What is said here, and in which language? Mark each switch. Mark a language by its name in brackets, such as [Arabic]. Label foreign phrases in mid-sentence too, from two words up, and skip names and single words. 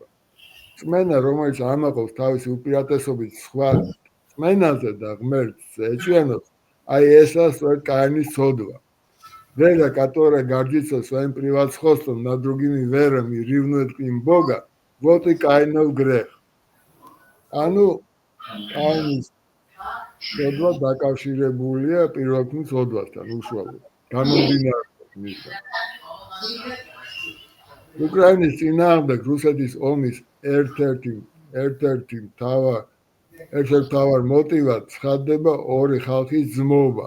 [Georgian] წმენა, რომელიც ამაყობს თავისი უპირატესობით სხვა წმენაზე და ღმერთს ეჩვენოს, აი ესაა სწორედ კაინის ცოდვა. [Russian] Вера, которая гордится своим превосходством над другими верами и ревнует к ним Бога, вот и Каинов грех. [Georgian] ანუ კაინის ცოდვა დაკავშირებულია პირველთმულ ცოდვასთან უშუალოდ. უკრაინის წინააღმდეგ რუსეთის ომის ერთ-ერთი მთავარ მოტივად ცხადდება ორი ხალხის ძმობა.